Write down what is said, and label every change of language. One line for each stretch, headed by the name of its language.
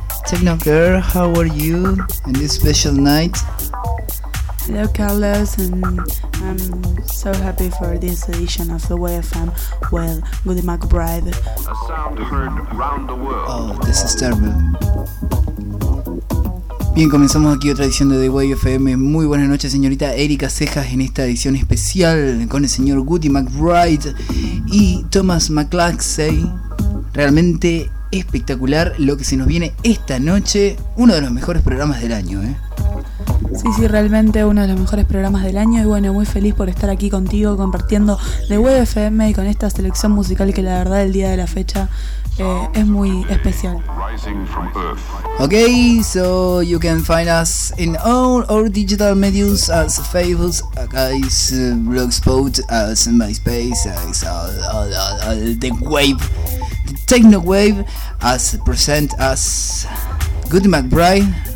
English: Techno girl, how are you in this special night? Hello, Carlos, and I'm so happy for this edition of the Way FM. Well, Goody McBride. Heard round the world. Oh, this is terrible.
Spanish: Bien, comenzamos aquí otra edición de The Way FM. Muy buenas noches, señorita Erika Cejas, en esta edición especial con el señor Goody McBride y Thomas McClaxey. Realmente espectacular lo que se nos viene esta noche. Uno de los mejores programas del año, Sí, realmente uno de los mejores programas del año. Y bueno, muy feliz por estar aquí contigo compartiendo The Way FM y con esta selección musical que la verdad el día de la fecha es muy especial.
English: Ok, so you can find us in all our digital medios as Facebook, guys, Blogspot, as MySpace, as all The Wave, The Techno Wave, as present as Goody McBride.